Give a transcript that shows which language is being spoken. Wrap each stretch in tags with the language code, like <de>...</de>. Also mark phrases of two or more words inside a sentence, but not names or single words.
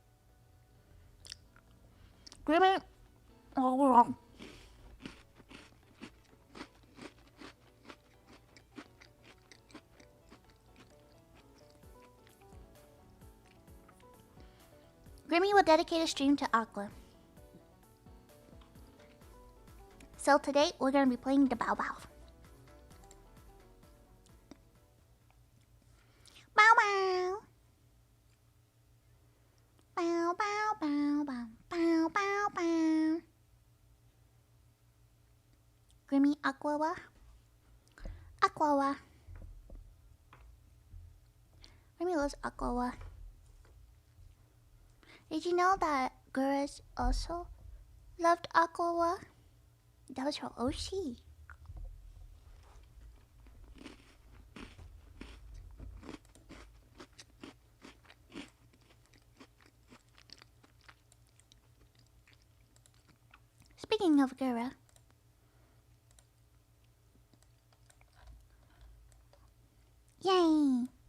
<en>Grimmy. Oh, Grimmy will dedicate a stream to Aqua. So today we're gonna be playing the Bao Bao. Bao Bao. Bao Bao Bao Bao Bao Bao Bao. Grimmy Aquawa. Aquawa. Grimmy loves Aquawa. Did you know that Gurus also loved Aquawa? That was her Oshi. Speaking of Gura, yay!</en>